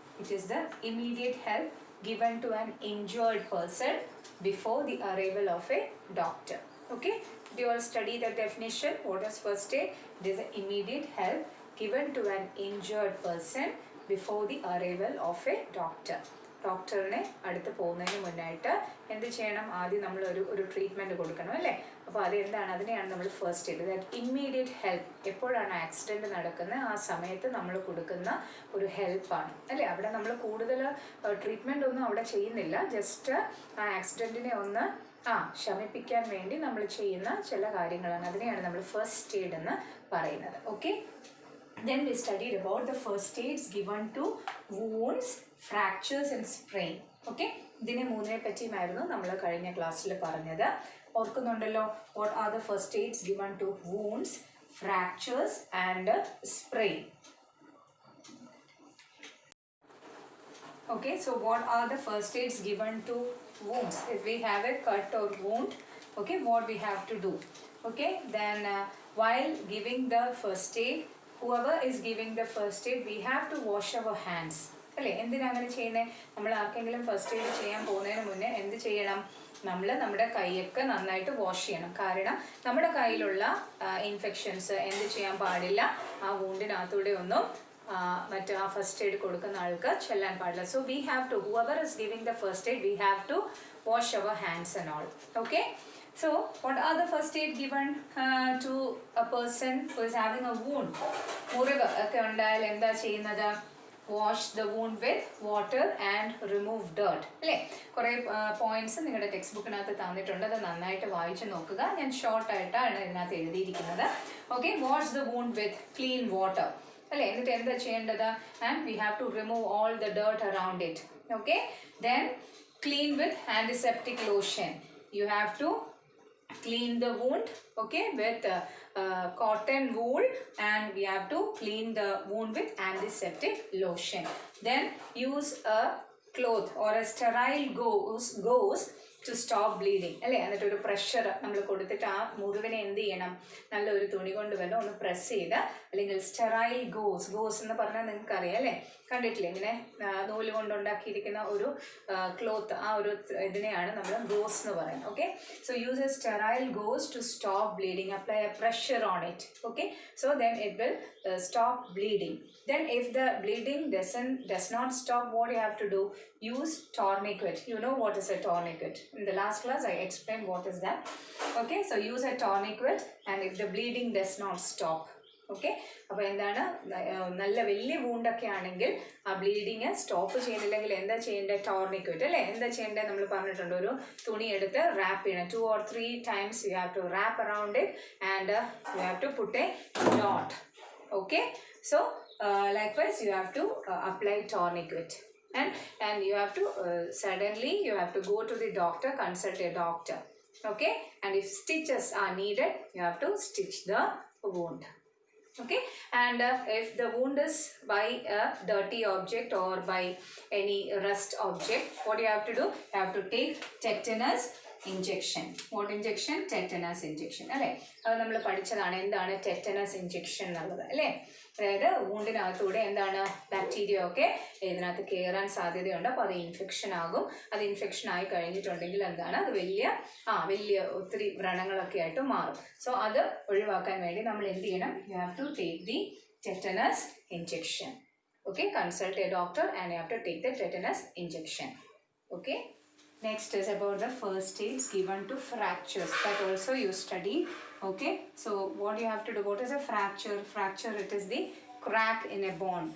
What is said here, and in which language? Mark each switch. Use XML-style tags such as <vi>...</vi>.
<en>It is the immediate help given to an injured person before the arrival of a doctor. Okay, do you all study the definition? What is first aid? It is the immediate help given to an injured person before the arrival of a doctor.</en> <ml>ഡോക്ടറിനെ അടുത്ത് പോകുന്നതിന് മുന്നായിട്ട് എന്ത് ചെയ്യണം? ആദ്യം നമ്മൾ ഒരു treatment കൊടുക്കണം അല്ലേ? അപ്പോൾ അതെന്താണ്? അതിനെയാണ് നമ്മൾ first aid.</ml> <en>That immediate help.</en> <ml>എപ്പോഴാണ് ആക്സിഡൻറ്റ് നടക്കുന്നത് ആ സമയത്ത് നമ്മൾ കൊടുക്കുന്ന ഒരു ഹെൽപ്പാണ് അല്ലേ? അവിടെ നമ്മൾ കൂടുതൽ ട്രീറ്റ്മെൻ്റ് ഒന്നും അവിടെ ചെയ്യുന്നില്ല. ജസ്റ്റ് ആ ആക്സിഡൻറ്റിനെ ഒന്ന് ശമിപ്പിക്കാൻ വേണ്ടി നമ്മൾ ചെയ്യുന്ന ചില കാര്യങ്ങളാണ്. അതിനെയാണ് നമ്മൾ ഫസ്റ്റ് എയ്ഡ് എന്ന് പറയുന്നത്.</ml> <en>Okay, then we studied about the first aids given to wounds, fractures and sprain.</en> <ml>Okay, ഇതിനെ മൂന്നിനെ പറ്റിയുമായിരുന്നു നമ്മൾ കഴിഞ്ഞ ക്ലാസ്സിൽ പറഞ്ഞത്. ഓർക്കുന്നുണ്ടല്ലോ?</ml> <en>what are the first aids given to wounds, fractures and sprain? Okay, so what are the first aids given to wounds? If we have a cut or wound, okay, what we have to do? Okay, then while giving the first aid, whoever is giving the first aid, we have to wash our hands.</en> <ml>അല്ലേ? എന്തിനാണ് അങ്ങനെ ചെയ്യുന്നത്? നമ്മൾ ആർക്കെങ്കിലും first aid ചെയ്യാൻ പോകുന്നതിന് മുന്നേ എന്ത് ചെയ്യണം? നമ്മൾ നമ്മുടെ കൈയൊക്കെ നന്നായിട്ട് വാഷ് ചെയ്യണം. കാരണം നമ്മുടെ കയ്യിലുള്ള ഇൻഫെക്ഷൻസ് എന്ത് ചെയ്യാൻ പാടില്ല? ആ വൂണ്ടിനകത്തൂടെ ഒന്നും മറ്റ് ആ ഫസ്റ്റ് എയ്ഡ് കൊടുക്കുന്ന ആൾക്ക് ചെല്ലാൻ പാടില്ല.</ml> <en>So we have to, whoever is giving the first aid, we have to wash our hands and all. Okay, so what are the first aid given to a person who is having a wound?</en> <ml>മുറിവ് ഒക്കെ ഉണ്ടായാൽ എന്താ ചെയ്യുന്നത്?</ml> <en>wash the wound with water and remove dirt.</en> <ml>അല്ലേ? കുറേ points നിങ്ങളുടെ text ബുക്കിനകത്ത് തന്നിട്ടുണ്ട്. അത് നന്നായിട്ട് വായിച്ച് നോക്കുക. ഞാൻ ഷോർട്ടായിട്ടാണ് ഇതിനകത്ത് എഴുതിയിരിക്കുന്നത്.</ml> <en>Okay, wash the wound with clean water.</en> <ml>അല്ലേ? എന്നിട്ട് എന്താ ചെയ്യേണ്ടത്?</ml> <en>and we have to remove all the dirt around it. Okay, then clean with antiseptic lotion. You have to clean the wound, okay, with cotton wool, and we have to clean the wound with antiseptic lotion. Then use a cloth or a sterile gauze to stop bleeding. അല്ലേ?</en> <ml>എന്നിട്ട് ഒരു pressure നമ്മൾ കൊടുത്തിട്ട് ആ മുറിവിനെ എന്ത് ചെയ്യണം? നല്ലൊരു തുണി കൊണ്ട് വല്ലതും ഒന്ന് പ്രസ് ചെയ്ത്, അല്ലെങ്കിൽ സ്റ്റെറൈൽ ഗോസ് എന്ന് പറഞ്ഞാൽ നിങ്ങൾക്ക് അറിയാം അല്ലേ? കണ്ടിട്ടില്ലേ? ഇങ്ങനെ നൂല് കൊണ്ടുണ്ടാക്കിയിരിക്കുന്ന ഒരു ക്ലോത്ത്, ആ ഒരു ഇതിനെയാണ് നമ്മൾ ഗോസ് എന്ന് പറയുന്നത്.</ml> <en>Okay, so use a sterile gauze to stop bleeding. Apply a pressure on it. Okay, so then it will stop bleeding. Then if the bleeding does not stop, what you have to do? Use tourniquet. You know what is a tourniquet? In the last class I explained what is that. Okay, so use a tourniquet, and if the bleeding does not stop.</en> <ml>Okay, അപ്പോൾ എന്താണ്? നല്ല വലിയ വൂണ്ടൊക്കെ ആണെങ്കിൽ ആ bleeding stop ചെയ്യുന്നില്ലെങ്കിൽ എന്താ ചെയ്യേണ്ടത്? ടോർണിക്വറ്റ് അല്ലേ? എന്താ ചെയ്യേണ്ടത്? നമ്മൾ പറഞ്ഞിട്ടുണ്ട്, ഒരു തുണി എടുത്ത് റാപ്പ് ചെയ്യണം.</ml> <en>2 or 3 times you have to wrap around it and you have to put a knot. Okay, so likewise you have to apply tourniquet, and you have to suddenly you have to go to the doctor, consult a doctor. Okay, and if stitches are needed, you have to stitch the wound. Okay, and if the wound is by a dirty object or by any rust object, what you have to do? You have to take tetanus injection. What injection? Tetanus injection.</en> <ml>അല്ലേ, അത് നമ്മൾ പഠിച്ചതാണ് എന്താണ് tetanus injection എന്നുള്ളത് അല്ലേ. അതായത് വൂണ്ടിനകത്തൂടെ എന്താണ് bacteria ഒക്കെ ഇതിനകത്ത് കയറാൻ സാധ്യതയുണ്ട്. അപ്പോൾ അത് ഇൻഫെക്ഷൻ ആകും. അത് ഇൻഫെക്ഷൻ ആയി കഴിഞ്ഞിട്ടുണ്ടെങ്കിൽ എന്താണ് അത് വലിയ ഒത്തിരി വ്രണങ്ങളൊക്കെ ആയിട്ട് മാറും.</ml> <en>so</en> <ml>അത് ഒഴിവാക്കാൻ വേണ്ടി നമ്മൾ എന്ത് ചെയ്യണം?</ml> <en>You have to take the tetanus injection. Okay, consult a doctor and you have to take the tetanus injection. Okay, next is about the first aids given to fractures. That also you study. Okay, so what you have to do? What is a fracture? Fracture, it is the crack in a bone.</en>